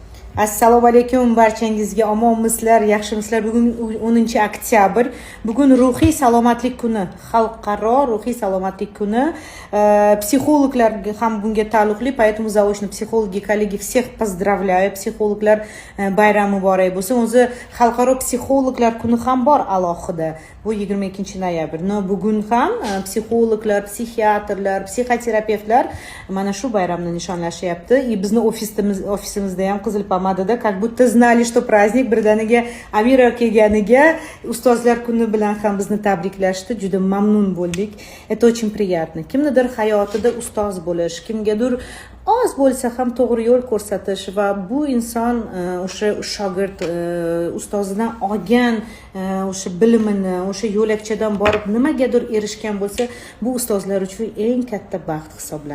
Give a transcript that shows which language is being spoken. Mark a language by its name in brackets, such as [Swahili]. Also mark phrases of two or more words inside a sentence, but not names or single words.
[Uzbek] Assalomu alaykum barchangizga, omonmisizlar, yaxshimisizlar? Bugun 10 oktyabr. Bugun ruhiy salomatlik kuni, xalqaro ruhiy salomatlik kuni. Psixologlar ham bunga taalluqli, [Russian] поэтому заочно психологи, коллеги, всех поздравляю. [Uzbek] Psixologlar bayrami muborak bo'lsin. O'zi xalqaro psixologlar kuni ham bor alohida. Bu 22-noyabr. Bugun ham psixologlar, psixiatrlar, psixoterapevtlar mana shu bayramni nishonlashyapti. Bizni ofisimizda ham qizil pomadada [Russian] как будто знали, что праздник. [Uzbek] Birdaniga Amira kelganiga ustozlar kuni bilan ham bizni tabriklashdi. Juda mamnun bo'ldik. [Russian] Это очень приятно. [Uzbek] Kimnidir hayotida ustoz bo'lish, kimgadir oz bo'lsa ham to'g'ri yo'l ko'rsatish va bu inson o'sha shogird ustozidan olgan o'sha bilimini, o'sha yo'lakchadan borib nimagadir erishgan bo'lsa, bu ustozlar uchun eng katta baxt hisoblanadi.